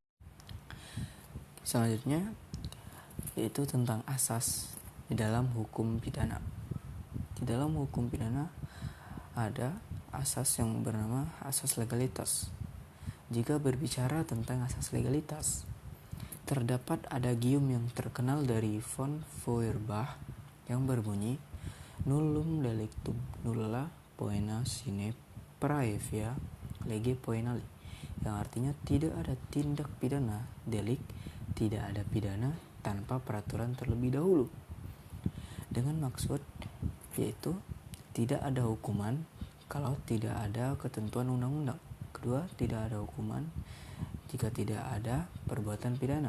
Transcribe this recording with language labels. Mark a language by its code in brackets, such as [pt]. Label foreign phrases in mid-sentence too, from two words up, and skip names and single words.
[id] Selanjutnya yaitu tentang asas di dalam hukum pidana. Tidak dalam hukum pidana ada asas yang bernama asas legalitas. Jika berbicara tentang asas legalitas, terdapat adagium yang terkenal dari von Feuerbach yang berbunyi [la] nullum delictum nulla poena sine praevia lege poenali, [id] yang artinya tidak ada tindak pidana delik, tidak ada pidana tanpa peraturan terlebih dahulu. Dengan maksud yaitu tidak ada hukuman kalau tidak ada ketentuan undang-undang. Kedua, tidak ada hukuman jika tidak ada perbuatan pidana.